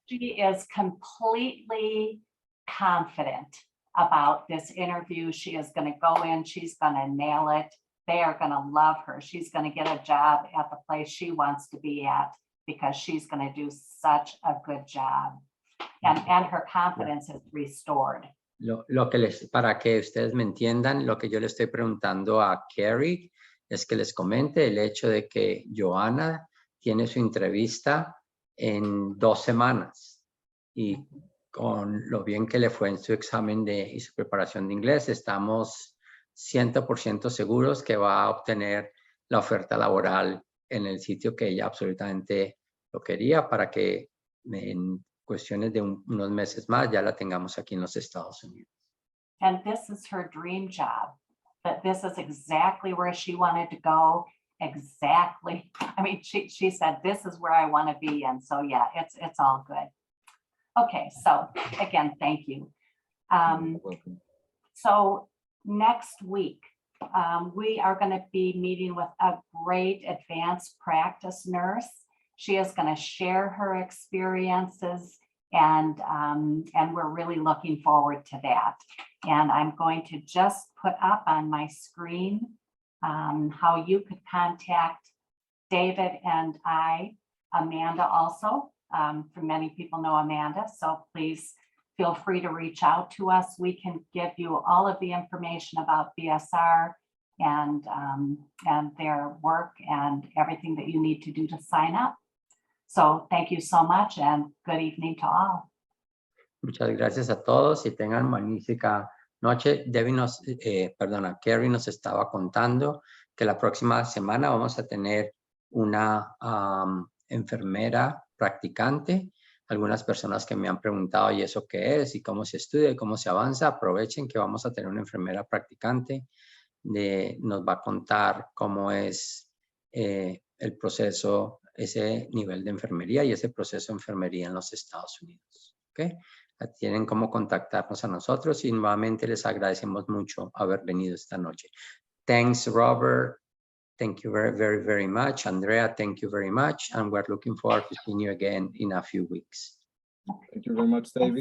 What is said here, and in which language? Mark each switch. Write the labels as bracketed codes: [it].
[en] She is completely confident about this interview. She is going to go in, she's going to nail it. They are going to love her. She's going to get a job at the place she wants to be at because she's going to do such a good job. And her confidence is restored. [es] Para que ustedes me entiendan, lo que yo le estoy preguntando a Carrie es que les comente el hecho de que Joanna tiene su entrevista en 2 semanas y con lo bien que le fue en su examen y su preparación de inglés, estamos 100% seguros que va a obtener la oferta laboral en el sitio que ella absolutamente lo quería para que en cuestiones de unos meses más ya la tengamos aquí en los Estados Unidos. [en] And this is her dream job, but this is exactly where she wanted to go. Exactly. I mean, she said, this is where I want to be. And so, yeah, it's all good. Okay. So again, thank you. So next week, we are going to be meeting with a great advanced practice nurse. She is going to share her experiences, and we're really looking forward to that. And I'm going to just put up on my screen how you could contact David and Amanda also. For many people know Amanda, so please feel free to reach out to us. We can give you all of the information about BSR and their work and everything that you need to do to sign up. So thank you so much and good evening to all. [es] Muchas gracias a todos y tengan magnífica noche. Carrie nos estaba contando que la próxima semana vamos a tener una enfermera practicante. Algunas personas que me han preguntado, ¿y eso qué es? ¿Y cómo se estudia? ¿Y cómo se avanza? Aprovechen que vamos a tener una enfermera practicante. Nos va a contar cómo es el proceso, ese nivel de enfermería y ese proceso de enfermería en los Estados Unidos. ¿Okay? Tienen cómo contactarnos a nosotros y nuevamente les agradecemos mucho haber venido esta noche. [en] Thanks, Robert. Thank you very, very, very much. Andrea, thank you very much. And we're looking forward to seeing you again in a few weeks. Thank you very much, David.